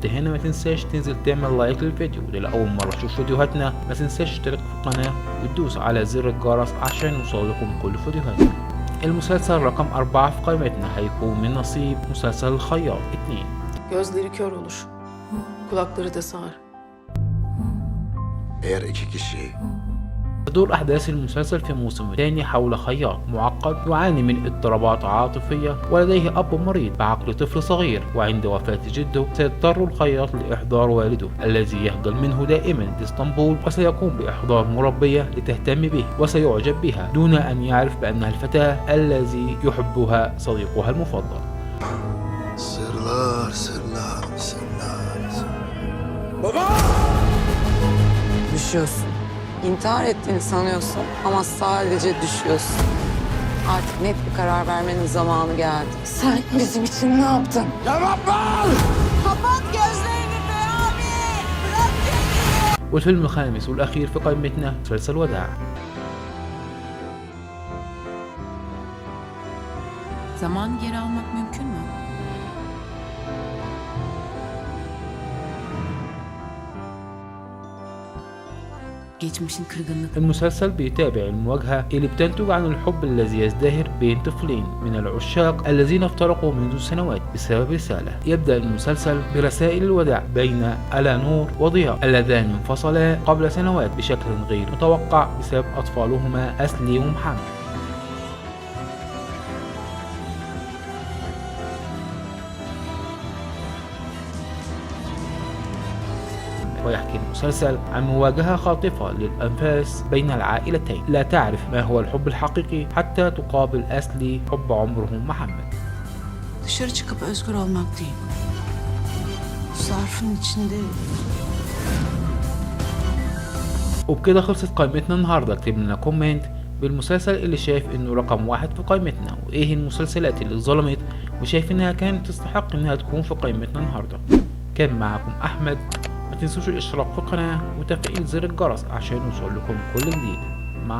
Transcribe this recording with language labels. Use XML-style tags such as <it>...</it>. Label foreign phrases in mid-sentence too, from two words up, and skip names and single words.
<ar>هنا ما تنساش تنزل تعمل لايك للفيديو، ولأول مرة تشوف فيديوهاتنا ما تنساش تشترك في القناة وتدوس على زر الجرس عشان يوصل لكم كل فيديوهاتنا. المسلسل رقم 4 في قائمتنا هيكون من نصيب مسلسل الخياط 2.</ar> <tr>Gözleri kör olur. Kulakları da sağır. Eğer iki kişi</tr> <ar>تدور أحداث المسلسل في موسم ثاني حول خياط معقد يعاني من اضطرابات عاطفية ولديه أب مريض بعقل طفل صغير، وعند وفاة جده سيضطر الخياط لإحضار والده الذي يخجل منه دائما لإسطنبول، وسيقوم بإحضار مربية لتهتم به وسيعجب بها دون أن يعرف بأنها الفتاة الذي يحبها صديقها المفضل.</ar> <tr>sırlar. Düşüyorsun. İntihar ettiğini sanıyorsun ama sadece düşüyorsun. Artık net bir karar vermenin zamanı geldi. Sen bizim için ne yaptın?</tr> <ar>والفيلم الخامس والأخير في قائمتنا مسلسل وداع.</ar> <tr>Zaman geri almak mümkün mü? geçmişin kırgınlık.</tr> <ar>المسلسل بيتابع المواجهة اللي بتنتج عن الحب الذي يزدهر بين طفلين من العشاق الذين افترقوا منذ سنوات بسبب رسالة. يبدأ المسلسل برسائل الوداع بين ألانور وضياء اللذان انفصلا قبل سنوات بشكل غير متوقع بسبب أطفالهما أسلي ومحمد. ويحكي المسلسل عن مواجهة خاطفة للأنفاس بين العائلتين، لا تعرف ما هو الحب الحقيقي حتى تقابل أسلي حب عمره محمد.</ar> <tr>Dışarı çıkıp özgür olmak değil. Zarfın içinde</tr> <ar>وبكده خلصت قائمتنا النهارده. اكتب لنا كومنت بالمسلسل اللي شايف انه رقم 1 في قائمتنا، وايه المسلسلات اللي ظلمت وشايف انها كانت تستحق انها تكون في قائمتنا النهارده. كان معكم احمد، ما تنسوش الاشتراك في القناة وتفعيل زر الجرس عشان يوصل لكم كل جديد.</ar>